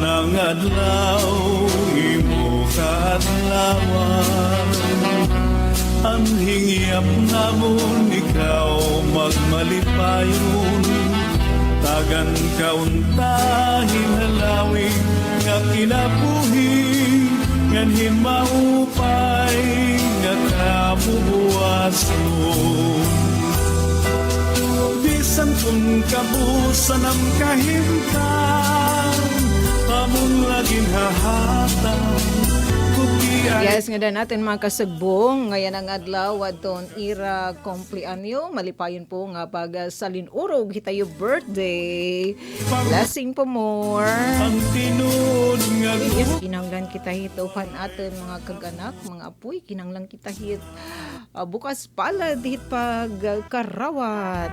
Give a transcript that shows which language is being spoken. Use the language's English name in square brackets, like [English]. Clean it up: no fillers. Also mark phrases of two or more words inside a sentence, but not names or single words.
[Waray] ang adlaw imo kaadlawan ang hingyap namon ikaw magmalipayon tagan kauntahin halawig nga kinabuhi nganhin maupay nga kabubuason bisan kung kabusan ang kahimtang pamong laging hahatang Yes, nga na natin mga kasagbong. Ngayon ang adlaw adton ira kumpleanyo. Malipayon po nga pag salinurog hitayo birthday. Blessing po more. ang tinud nga Yes, kinanglan kita hit upan atin mga kaganak, mga apoy. Kinanglan kita hit bukas palad hit pag karawat.